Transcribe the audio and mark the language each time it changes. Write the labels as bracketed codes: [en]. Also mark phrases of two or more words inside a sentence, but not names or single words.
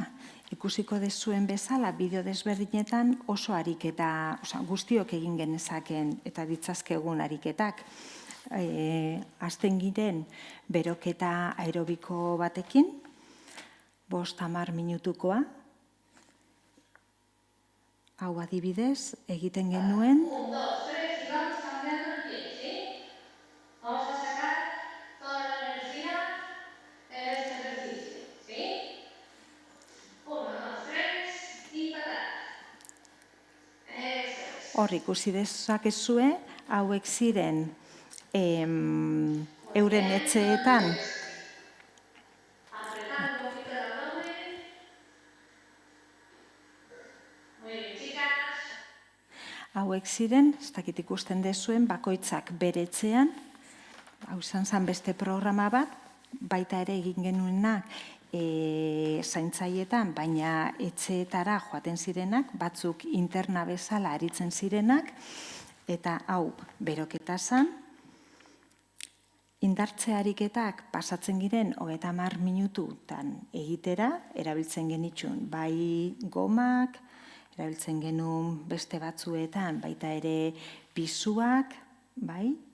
[eu] Ikusiko dezuen bezala, bideo desberdinetan oso ariketa, guztiok egin genezaken eta ditzazkegun ariketak. Hasten giren beroketa aerobiko batekin, 5-10 minutukoa. Hau adibidez, egiten genuen. [es] 1, 2, 3, y vamos cambiando el pie, ¿sí? Vamos a sacar toda la energía en este ejercicio, ¿sí? 1, 2, 3, y patada. Eso es. [eu] Hor ikusi dezakezue, hauek ziren euren etxeetan. [es] Apretando un poquito el abdomen. Muy bien, chicas. [eu] Hauek ziren, ez dakit ikusten dezuen, bakoitzak bere etxean, hau izan beste programa bat, baita ere egin genuenak zaintzailetan, baina etxeetara joaten zirenak, batzuk interna bezala aritzen zirenak, eta hau beroketa zan, indartze ariketak pasatzen giren 30 minututan egitera, erabiltzen genitxun bai gomak, erabiltzen genuen beste batzuetan, baita ere pisuak, bai?